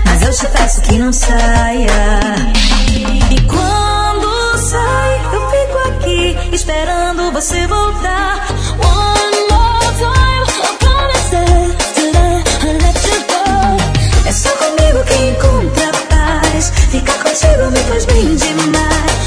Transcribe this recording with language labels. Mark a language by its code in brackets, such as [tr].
[pt] Saia. E quando sai, eu fico aqui esperando você voltar. [en] One more time, I promise that I let you go. [pt] É só comigo que encontra paz. Ficar contigo me faz bem demais.